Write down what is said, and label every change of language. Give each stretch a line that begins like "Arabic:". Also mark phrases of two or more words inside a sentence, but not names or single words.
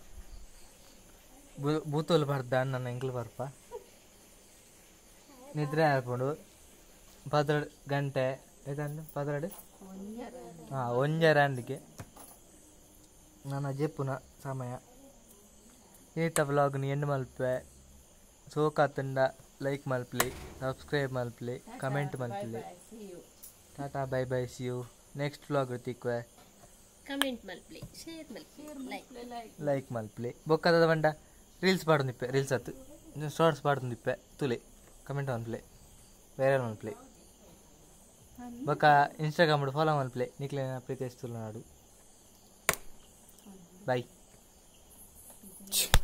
Tulu: ಬೂತೋಲು ಬರ್ದ ನನ್ನ ಎಂಕ್ಲು ಬರ್ಪ ನಿದ್ರೆ ಹಾಕೊಂಡು 12 ಗಂಟೆ ಏಕಂದ್ರೆ 12 ಒಂಜರಂಡಿಗೆ ನನ್ನ ಜೆಪ್ಪುನ ಸಮಯ ಈತ ವ್ಲಾಗ್ನ ಎಂಡ್ ಮಲ್ಪೆ ಸೋಕಾತಂಡ ಲೈಕ್ ಮಲ್ಪಲಿ ಸಬ್ಸ್ಕ್ರೈಬ್ ಮಲ್ಪಲಿ ಕಮೆಂಟ್ ಮಲ್ಪಲಿ
English: tata bye bye see you next vlog
Tulu: ತಿಕ್ವೆ ಕಮೆಂಟ್ ಮಲ್ಪಲಿ ಶೇರ್ ಮಲ್ಪಲಿ ಲೈಕ್ ಮಲ್ಪಲಿ ಬೊಕ್ಕದ ಬಂಡ ರೀಲ್ಸ್ ಪಾಡ್ದಿಪ್ಪೆ ರೀಲ್ಸ್ ಹತ್ತು ಶಾರ್ಟ್ಸ್ ಪಾಡ್ದಿಪ್ಪೆ ತುಲೆ ಕಮೆಂಟ್ ಮಲ್ಪಲಿ ಬೇರೆ ಮಲ್ಪಲಿ ಬೊಕ್ಕ ಇನ್ಸ್ಟಾಗ್ರಾಮ್ ಫಾಲೋ ಮಲ್ಪಲಿ ನಿಕ್ಲೆ ಪ್ರೀತಿ ತುಳುನಾಡು ಬೈ